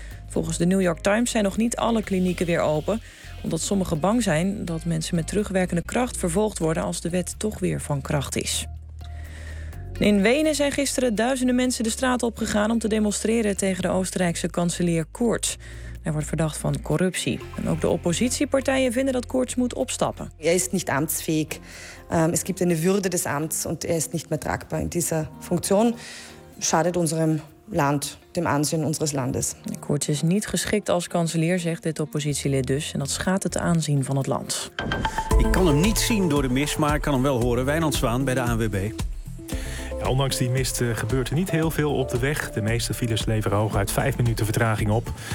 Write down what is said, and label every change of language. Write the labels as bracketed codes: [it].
[nl] Volgens de New York Times zijn nog niet alle klinieken weer open, omdat sommigen bang zijn dat mensen met terugwerkende kracht vervolgd worden als de wet toch weer van kracht is. In Wenen zijn gisteren duizenden mensen de straat opgegaan om te demonstreren tegen de Oostenrijkse kanselier Kurz. Hij wordt verdacht van corruptie. En ook de oppositiepartijen vinden dat Kurz moet opstappen. Hij is niet ambtsfähig. [de] Es gibt eine Würde des Amts und er ist nicht mehr tragbar in dieser Funktion. Schadet unserem Land, dem Ansehen unseres Landes. [nl] Kurz is niet geschikt als kanselier, zegt dit oppositielid dus. En dat schaadt het aanzien van het land. Ik kan hem niet zien door de mist, maar ik kan hem wel horen. Wijnand Zwaan bij de ANWB. Ja, ondanks die mist gebeurt er niet heel veel op de weg. De meeste files leveren hooguit 5 minuten vertraging op.